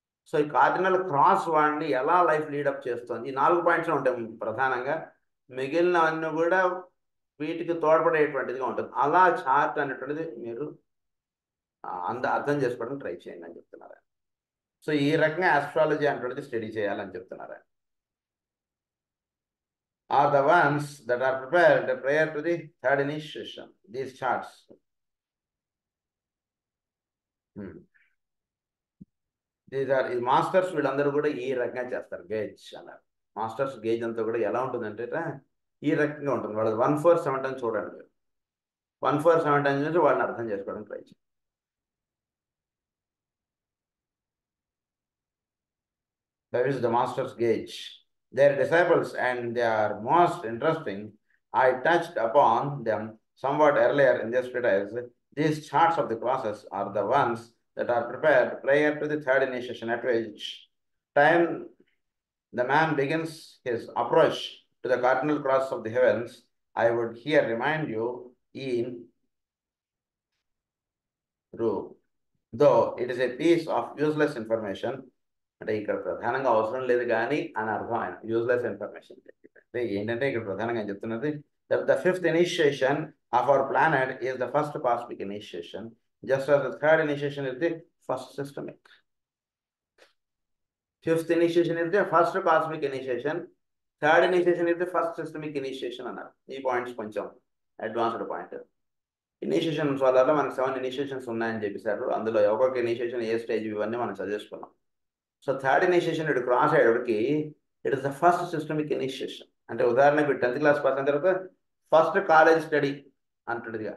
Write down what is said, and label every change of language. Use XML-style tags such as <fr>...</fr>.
<te>So ఈ cardinal cross వాడిని ఎలా లైఫ్ లీడప్ చేస్తుంది, ఈ 4 పాయింట్స్ ఉంటాయి ప్రధానంగా. మిగిలినవన్నీ కూడా వీటికి తోడ్పడేటువంటిదిగా ఉంటుంది. అలా చార్ట్ అనేటువంటిది మీరు అర్థం చేసుకోవడం ట్రై చేయండి అని చెప్తున్నారు. సో ఈ రకంగా ఆస్ట్రాలజీ అనేటువంటిది స్టడీ చేయాలని చెప్తున్నారు.</te> <en>Are the ones that are prepared prior to the third initiation. These charts. These are</en> <te>masters వీళ్ళందరూ కూడా ఈ రకంగా చేస్తారు. గేజ్ అన్నారు. మాస్టర్స్ గేజ్ అంతా కూడా ఎలా ఉంటుందంటే ఈ రకంగా ఉంటుంది. వాళ్ళు 1, 4, 7 అని చూడండి. 1, 4, 7 అని చూసి వాళ్ళని అర్థం చేసుకోవడం ట్రై చేయండి.</te> <en>That is the master's gauge. Their disciples, and they are most interesting. I touched upon them somewhat earlier in this treatise. These charts of the crosses are the ones that are prepared prior to the third initiation, at which time the man begins his approach to the cardinal cross of the heavens. I would here remind you in though it is a piece of useless information.</en> <te>అంటే ఇక్కడ ప్రధానంగా అవసరం లేదు కానీ అని అర్థం. ఆయన useless information అంటే ఏంటంటే ఇక్కడ ప్రధానంగా ఆయన చెప్తున్నది</te> <en>The fifth initiation of our planet is the first cosmic initiation, just as the third initiation is the first systemic. Fifth initiation is the first cosmic initiation, third initiation is the first systemic initiation</en> <te>అన్నారు. ఈ points కొంచెం advanced point. Initiation వల్ల మనకు 7 initiations ఉన్నాయని చెప్పేశారు. అందులో ఒక్కొక్క initiation ఏ stage ఇవన్నీ మనం చదివేసుకున్నాం.</te> <en>So third initiation ఇటు cross అయ్యేటికి it is the first systemic initiation.</en> <te>అంటే ఉదాహరణకు 10th క్లాస్ పాస్ అయిన తర్వాత ఫస్ట్ కాలేజ్ స్టడీ అంటుందిగా.</te>